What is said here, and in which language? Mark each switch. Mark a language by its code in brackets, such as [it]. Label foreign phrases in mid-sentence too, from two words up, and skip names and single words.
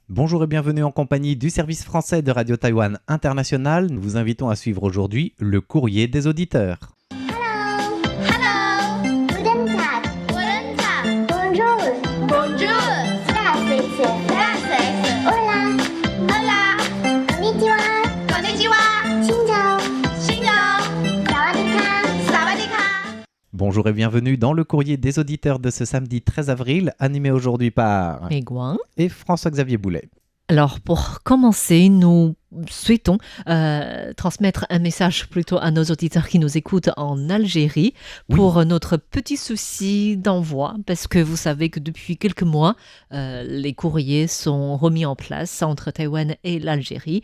[fr] Bonjour et bienvenue en compagnie du service français de Radio Taïwan International. Nous vous invitons à suivre aujourd'hui le courrier des auditeurs. [en] Hello. Hello. [de] Guten Tag. Guten Tag. [fr] Bonjour. Bonjour. [de] Здравствуйте. [es] Здравствуйте. Hola. Hola. [ja] Konnichiwa. [vi] Konnichiwa. Xin chào. Xin chào. [th] สวัสดีค่ะ สวัสดีค่ะ. [fr] Bonjour et bienvenue dans le courrier des auditeurs de ce samedi 13 avril, animé aujourd'hui par Meguang. et François-Xavier Boulet. Alors, pour commencer, nous souhaitons transmettre un message plutôt à nos auditeurs qui nous écoutent en Algérie pour notre petit souci d'envoi, parce que vous savez que depuis quelques mois, les courriers sont remis en place entre Taïwan et l'Algérie.